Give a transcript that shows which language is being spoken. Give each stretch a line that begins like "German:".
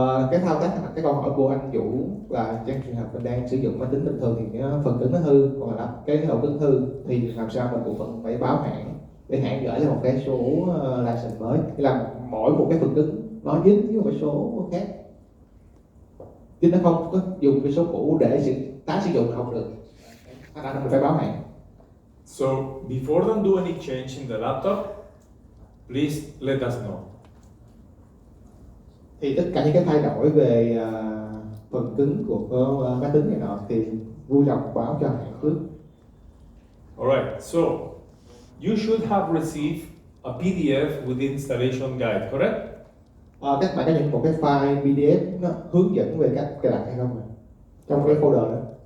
Vietnamese: Cái thao tác, cái câu hỏi của anh Vũ là trong trường hợp mình đang sử dụng máy tính bình thường thì cái phần cứng nó hư, hoặc là cái ổ cứng hư thì làm sao mình cũng vẫn phải báo hãng để hãng gửi lên một cái số license mới. Thì là mỗi một cái phần cứng nó dính với một cái số khác, chứ nó không có dùng cái số cũ để tái sử dụng không được. Thành ra mình phải báo hãng.
English: So before don't do any change in the laptop, please let us know.
Vietnamese: Thì tất cả những cái thay đổi về phần cứng của máy tính này nọ thì vui lòng báo cho hãng trước.
English: Alright, so you should have received a PDF with the installation guide, correct?
Vietnamese: Các bạn có nhận một cái file PDF nó hướng dẫn về cách cài đặt hay không trong cái folder đó.